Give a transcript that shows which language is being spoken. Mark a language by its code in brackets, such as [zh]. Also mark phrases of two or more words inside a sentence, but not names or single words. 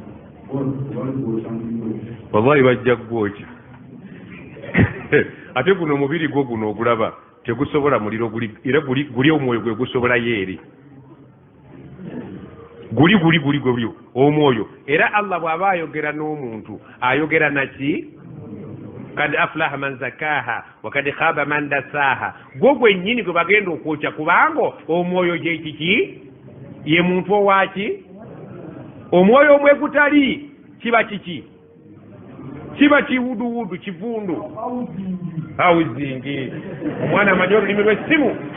[lg] wallahi bajja gwokya ate guno omubiri gwo guno ogulaba tegusobola muliro era guli omwoyo gwe gusobolayo eri guli omwoyo era Allah bw'aba ayogera n'omuntu ayogera naki [ar] قد أفلح من زكاها وقد خاب من دساها [lg] gwo gwennyini gwe bagenda okwokya kubanga omwoyo gye kiki ye muntu owaki omwoyo omwe gutali kiba kiki kiba kiwuduwudu kivundu hauzingi omwana amanyi olulimi lw'essimu